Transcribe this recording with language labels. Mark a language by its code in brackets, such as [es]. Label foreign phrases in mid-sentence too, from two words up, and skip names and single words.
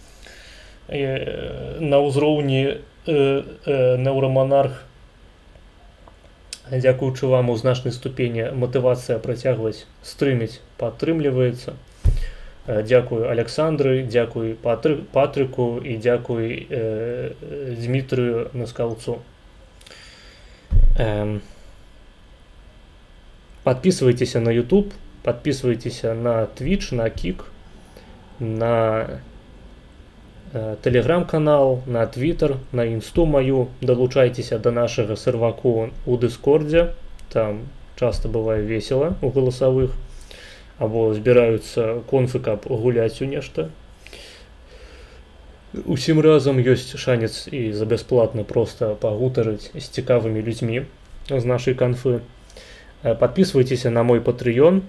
[be] На ўзроўні Неўраманарх, дзякуючы вам у значнай ступені матывацыя працягваць стрыміць падтрымліваецца. Дзякуй Александры, дзякуй Патрыку і дзякуй Дмітрыю Наскаўцу. [ru] Подписывайтесь на YouTube, подписывайтесь на Twitch, на Kik, на Telegram-канал, на Twitter, на Инсту мою. Долучайтесь до нашего серваку у Дискорде, там часто бывает весело у голосовых. [be] Або збіраюцца конфы, каб гуляць у нешта. Усім разам ёсць шанец і за бясплатна проста пагутарыць з цікавымі людзьмі з нашай канфы. [ru] Подписывайтесь на мой Patreon.